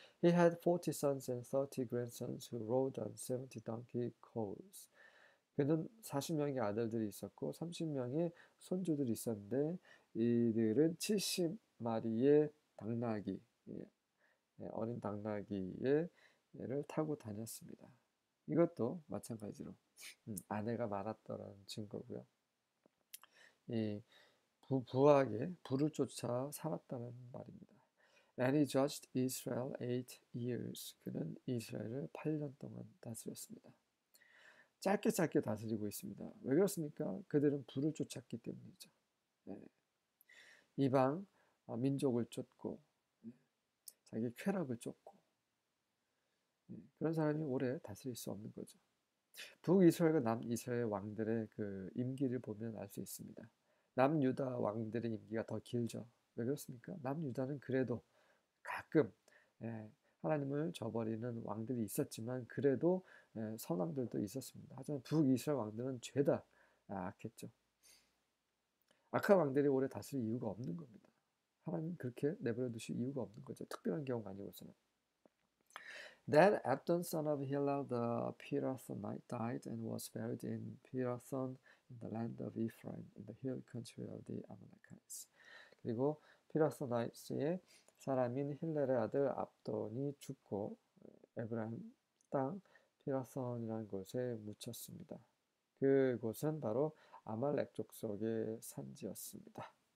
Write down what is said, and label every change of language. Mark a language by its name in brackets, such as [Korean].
[English] He had 40 sons and 30 grandsons who rode on 70 donkey coals. [Korean] 그는 40명의 아들들이 있었고 30명의 손주들이 있었는데 이들은 70마리의 당나귀, 어린 당나귀를 타고 다녔습니다. 이것도 마찬가지로 아내가 많았더라는 증거고요. 이 부하게 부를 쫓아 살았다는 말입니다. [English] And he judged Israel 8 years. [Korean] 그는 이스라엘을 8년 동안 다스렸습니다. 짧게 다스리고 있습니다. 왜 그렇습니까? 그들은 부를 쫓았기 때문이죠. 이방 민족을 쫓고 자기 쾌락을 쫓고 그런 사람이 오래 다스릴 수 없는 거죠. 북이스라엘과 남이스라엘 왕들의 그 임기를 보면 알 수 있습니다. 남유다 왕들의 임기가 더 길죠. 왜 그렇습니까? 남유다는 그래도 가끔 하나님을 저버리는 왕들이 있었지만 그래도 선왕들도 있었습니다. 하지만 북이스라엘 왕들은 죄다 악했죠. 악한 왕들이 오래 다스릴 이유가 없는 겁니다. 하나님 그렇게 내버려 두실 이유가 없는 거죠. 특별한 경우가 아니고서는. [English] Then Abdon son of Hillel the Pirathonite died and was buried in Pirathon in the land of Ephraim in the hill country of the Amalekites. [Korean] 그리고 피라소나이스의 사람인 힐렐의 아들 압돈이 죽고 에브라임 땅 피라선이라는 곳에 묻혔습니다. 그곳은 바로 아말렉 족속의 산지였습니다.